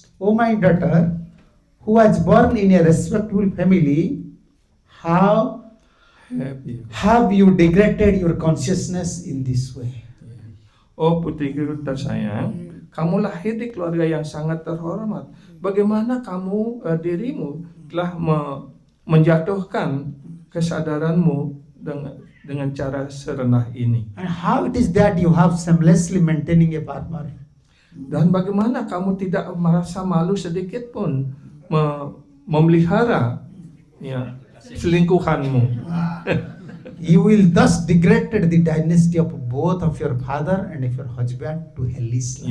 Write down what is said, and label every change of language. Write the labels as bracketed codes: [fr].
[en] O my daughter, who was born in a respectable family, how Happy. have you degraded your consciousness in this way? [id] Oh putriku tersayang, kamu lahir di keluarga yang sangat terhormat. Bagaimana kamu dirimu telah menjatuhkan kesadaranmu dengan cara serendah ini? [en] And how it is that you have shamelessly maintaining a partner? [id] Dan bagaimana kamu tidak merasa malu sedikit pun memelihara ya selingkuhanmu? [en] You will thus degraded the dynasty of both of your father and of your husband to hellish life.